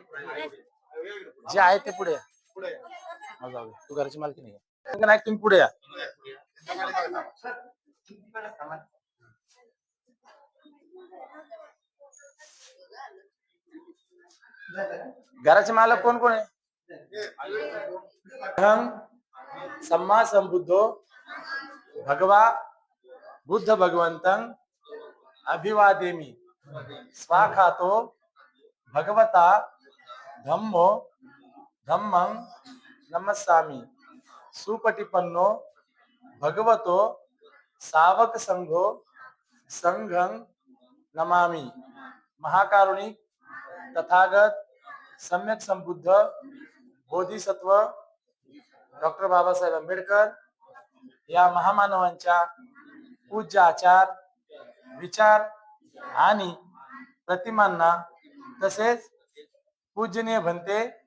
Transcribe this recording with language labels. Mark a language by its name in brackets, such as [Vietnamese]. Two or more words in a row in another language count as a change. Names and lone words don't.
[Marathi] जे आहे ते पुढे या. हा, जाऊ दे. तू घराची मालकी नाही आहे. नाही तुम्ही पुढे या. घराचे मालक कोण कोण आहे? [Pali] अहं सम्मा संबुद्धो भगवा बुद्ध भगवंतं अभिवादेमी स्वाखातो भगवता धम्मो धम्मं नमस्सामि सुपटिपन्नो भगवतो सावक संघो संघं नमामि। [Marathi] महाकारुणिक तथागत सम्यक संबुद्ध बोधिसत्व डॉक्टर बाबासाहेब आंबेडकर या महामानवांच्या पूज्य आचार विचार आणि प्रतिमांना तसेच पूजनीय भंते